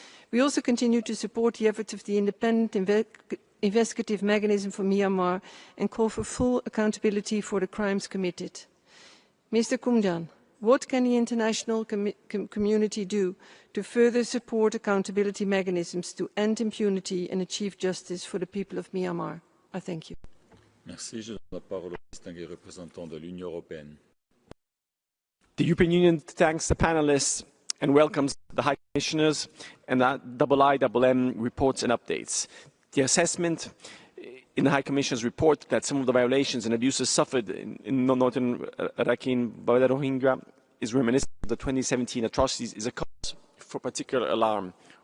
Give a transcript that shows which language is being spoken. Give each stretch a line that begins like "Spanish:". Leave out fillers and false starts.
English: We also continue to support the efforts of the independent investigative mechanism for Myanmar and call for full accountability for the crimes committed. Mr. Kumjan, what can the international community do to further support accountability mechanisms to end impunity and achieve justice for the people of Myanmar? I thank you.
French: Merci. Je donne la parole au distingué représentant de l'Union européenne.
English: The European Union thanks the panelists and welcomes the High Commissioners and the IIM reports and updates. The assessment in the High Commissioner's report that some of the violations and abuses suffered in northern Rakhine by the Rohingya is reminiscent of the 2017 atrocities is a cause for particular alarm.